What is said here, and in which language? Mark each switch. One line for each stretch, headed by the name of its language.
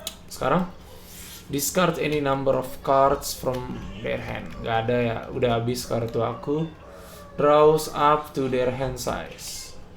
English: Sekarang discard any number of cards from their hand.
Indonesian: Gak ada ya, udah habis kartu aku.
English: Draws up to their hand size.